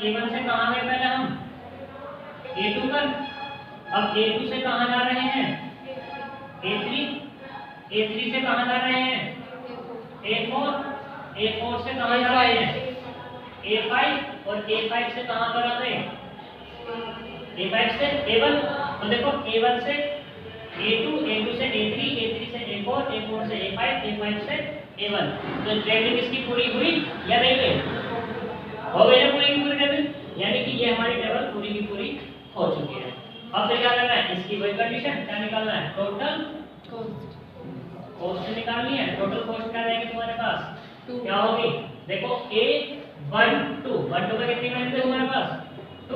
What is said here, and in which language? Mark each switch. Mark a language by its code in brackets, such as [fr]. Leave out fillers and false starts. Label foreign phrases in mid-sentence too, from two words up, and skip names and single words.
[hi] A1 से कहाँ गए पहले हम, A2 पर, अब A2 से कहाँ जा रहे हैं, A3, A3 से कहाँ जा रहे हैं, A4, A4 से कहाँ जा रहे हैं, A5 और A5 से कहाँ पर आ गए, A5 से A1। तो देखो A1 से A2, A2 से A3, A3 से A4, A4 से A5, A5 से A1। तो ट्रेवलिंग इसकी पूरी हुई या नहीं हुई, हो गई ना पूरी की पूरी ट्रेवलिंग, यानी कि ये हमारी ट्रेवल पूरी की पूरी हो चुकी है। अब फिर क्या करना है, इसकी वही कंडीशन क्या निकालना है, [en] total cost [hi] निकालनी है। [en] total cost [hi] क्या रहेगी तुम्हारे पास, क्या होगी, देखो A1 2 1 2 में कितनी वैल्यू है तुम्हारे पास, 2